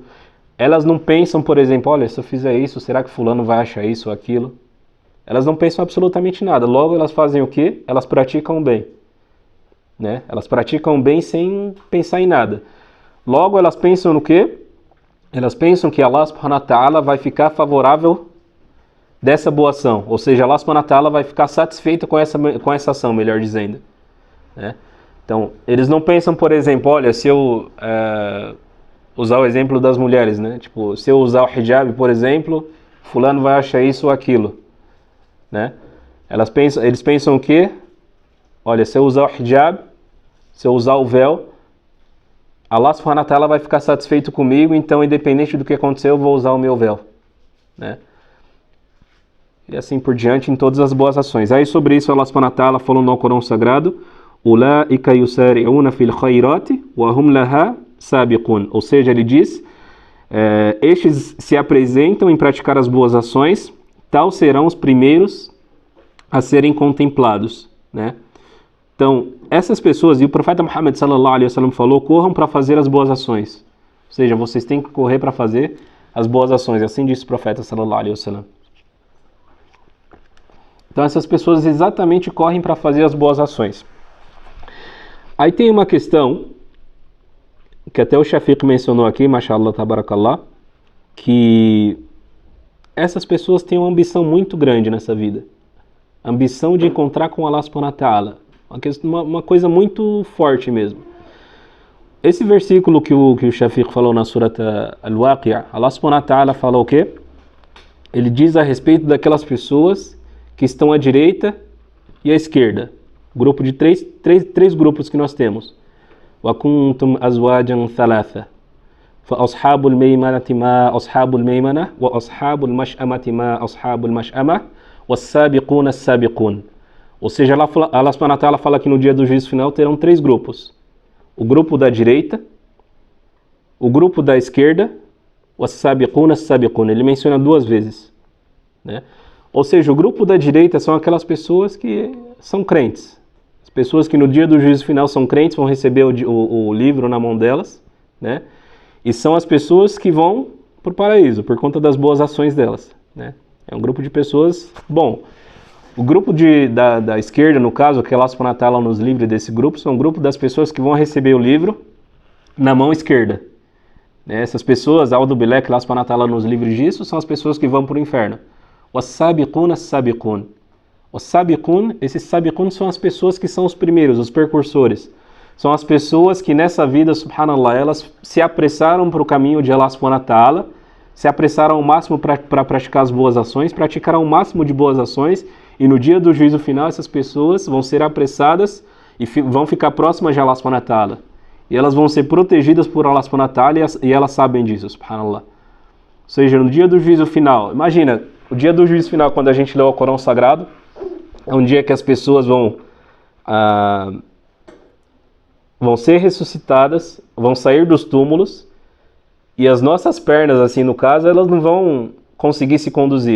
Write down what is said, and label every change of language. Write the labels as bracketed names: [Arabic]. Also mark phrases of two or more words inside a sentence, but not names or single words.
[Portuguese] Elas não pensam, por exemplo, olha, se eu fizer isso, será que fulano vai achar isso ou aquilo? Elas não pensam absolutamente nada. Logo, elas fazem o quê? Elas praticam o bem. Né? Elas praticam o bem sem pensar em nada. Logo, elas pensam no quê? Elas pensam que [Arabic] الله سبحانه وتعالى [Portuguese] vai ficar favorável dessa boa ação. Ou seja, [Arabic] الله سبحانه وتعالى [Portuguese] vai ficar satisfeito com essa ação, melhor dizendo. Né? Então, eles não pensam, por exemplo, olha, se eu usar o exemplo das mulheres, né? Tipo, se eu usar o hijab, por exemplo, fulano vai achar isso ou aquilo. Né? Eles pensam o quê? Olha, se eu usar o hijab, se eu usar o véu, [Arabic] الله سبحانه وتعالى [Portuguese] vai ficar satisfeito comigo, então independente do que acontecer, eu vou usar o meu véu. Né? E assim por diante em todas as boas ações. Aí sobre isso [Arabic] الله سبحانه وتعالى [Portuguese] falou no Corão Sagrado: [Arabic] أولئك يسارعون في الخيرات وهم لها سابقون. [Portuguese] Ou seja, ele diz, estes se apresentam em praticar as boas ações, tal serão os primeiros a serem contemplados, né? Então, essas pessoas, e o profeta Muhammad [Arabic] صلى الله عليه وسلم [Portuguese] falou, corram para fazer as boas ações. Ou seja, vocês têm que correr para fazer as boas ações. Assim disse o profeta [Arabic] صلى الله عليه وسلم. [Portuguese] Então essas pessoas exatamente correm para fazer as boas ações. Aí tem uma questão que até o Shafiq mencionou aqui, [Arabic] ما شاء الله، تبارك الله, [Portuguese] que essas pessoas têm uma ambição muito grande nessa vida. A ambição de encontrar com [Arabic] الله سبحانه وتعالى. [Portuguese] Uma coisa muito forte mesmo. Esse versículo que o Shafiq falou na Surata Al-Waqi'a, [Arabic] الله سبحانه وتعالى [Portuguese] falou o quê? Ele diz a respeito daquelas pessoas que estão à direita e à esquerda. Grupo de três grupos que nós temos. [Arabic] وَكُنْتُمْ أَزْوَاجًا ثَلَاثًا فَأَصْحَابُ الْمَيْمَنَةِ مَا أَصْحَابُ الْمَيْمَنَةِ وَأَصْحَابُ الْمَشْأَمَةِ مَا أَصْحَابُ الْمَشْأَمَةِ وَالسَّابِقُونَ السَّابِقُونَ. [Portuguese] Ou seja, [Arabic] الله سبحانه وتعالى [Portuguese] fala que no dia do juízo final terão 3 grupos. O grupo da direita, o grupo da esquerda, [Arabic] وَالسَّابِقُونَ السَّابِقُونَ. [Portuguese] Ele menciona 2 vezes, né? Ou seja, o grupo da direita são aquelas pessoas que são crentes. As pessoas que no dia do juízo final são crentes, vão receber o livro na mão delas, né? E são as pessoas que vão para o paraíso, por conta das boas ações delas, né? É um grupo de pessoas bom. O grupo da esquerda, no caso, que [Arabic] الله سبحانه وتعالى [Portuguese] nos livre desse grupo, são um grupo das pessoas que vão receber o livro na mão esquerda. Essas pessoas, Aldo Bilek, [Arabic] الله سبحانه وتعالى [Portuguese] nos livre disso, são as pessoas que vão para o inferno. [Arabic] وَالسَّابِقُونَ السَّابِقُونَ. [Portuguese] Os sabiqun, esses sabiqun são as pessoas que são os primeiros, os precursores. São as pessoas que nessa vida, subhanallah, elas se apressaram para o caminho de [Arabic] الله سبحانه وتعالى, [Portuguese] se apressaram ao máximo para praticar as boas ações, praticaram o máximo de boas ações, e no dia do juízo final essas pessoas vão ser apressadas e vão ficar próximas de [Arabic] الله سبحانه وتعالى. [Portuguese] E elas vão ser protegidas por [Arabic] الله سبحانه وتعالى [Portuguese] e elas sabem disso, subhanallah. Ou seja, no dia do juízo final, imagina, o dia do juízo final, quando a gente lê o Corão Sagrado, é um dia que as pessoas vão ser ressuscitadas, vão sair dos túmulos, e as nossas pernas, assim no caso, elas não vão conseguir se conduzir.